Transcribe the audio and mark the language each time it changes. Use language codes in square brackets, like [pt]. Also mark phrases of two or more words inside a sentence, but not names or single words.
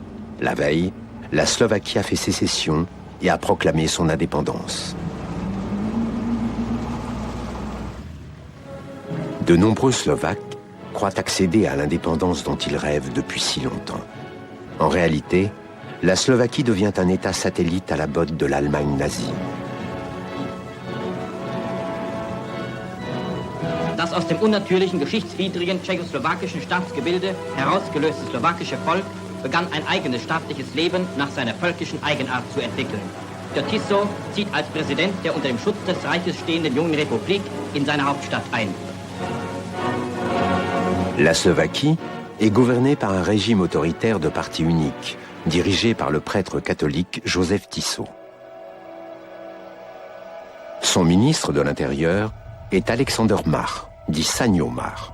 [fr] La veille, la Slovaquie a fait sécession et a proclamé son indépendance. De nombreux Slovaques croient accéder à l'indépendance dont ils rêvent depuis si longtemps. En réalité, la Slovaquie devient un État satellite à la botte de l'Allemagne nazie. [de] Das aus dem unnatürlichen, geschichtswidrigen tschechoslowakischen Staatsgebilde herausgelöste slowakische Volk begann ein eigenes staatliches Leben nach seiner völkischen Eigenart zu entwickeln. Der Tiso zieht als Präsident der unter dem Schutz des Reiches stehenden jungen Republik in seine Hauptstadt ein. [fr] La Slovaquie est gouvernée par un régime autoritaire de parti unique, dirigé par le prêtre catholique Joseph Tiso. Son ministre de l'Intérieur est Alexander Mach, dit Sanyo Mach.